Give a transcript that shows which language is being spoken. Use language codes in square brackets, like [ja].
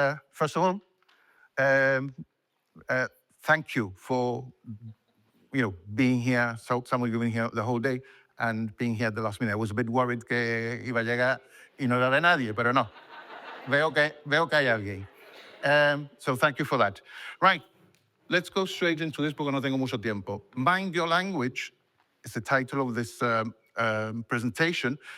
[en] First of all, thank you for being here. So some of you have been here the whole day and being here at the last minute. I was a bit worried [es] que iba a llegar y no era de nadie, pero no. Veo que hay alguien. [en] So thank you for that. Right, let's go straight into this [es] porque no tengo mucho tiempo. [en] Mind Your Language is the title of this presentation.